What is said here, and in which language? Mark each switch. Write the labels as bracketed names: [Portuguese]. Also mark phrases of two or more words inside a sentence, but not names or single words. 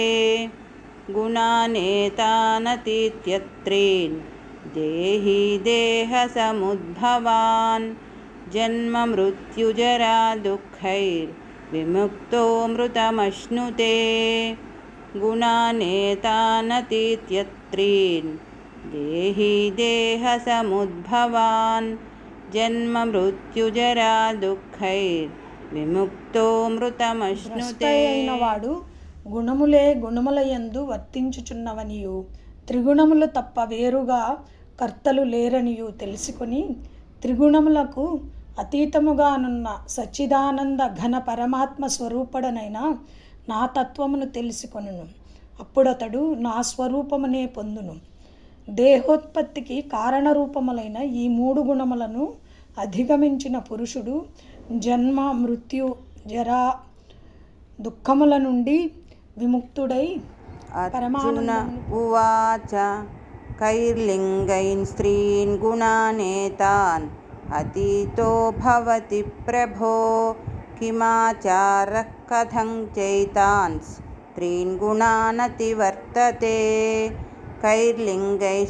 [Sanskrit] गुणानेतानतीत्यत्रीन् देहि देहसमुद्भवान् जन्ममृत्युजरा दुःखैर्विमुक्तो मृतमश्नुते गुणानेतानतीत्यत्रीन् देहि देहसमुद्भवान् जन्ममृत्युजरा दुःखैर्विमुक्तो मृतमश्नुते [Telugu] అయిన వాడు గుణములే గుణములయందు వర్తించుచున్నవనియు త్రిగుణములు తప్ప వేరుగా కర్తలు లేరనియు తెలుసుకొని త్రిగుణములకు అతీతముగానున్న సచ్చిదానంద ఘన పరమాత్మ స్వరూపుడనైన నా తత్వమును తెలుసుకొనును. అప్పుడతడు నా స్వరూపమునే పొందును. దేహోత్పత్తికి కారణరూపములైన ఈ మూడు గుణములను అధిగమించిన పురుషుడు జన్మ మృత్యు జరా దుఃఖముల నుండి విముక్తుడై [Sanskrit] अर्जुन उवाच कैर्लिङ्गैन् स्त्रीन् गुणानेतान् अतीतो भवति प्रभो किमाचारः कथं चैतान् स्त्रीन् गुणानतिवर्तते कैर्लिङ्गैः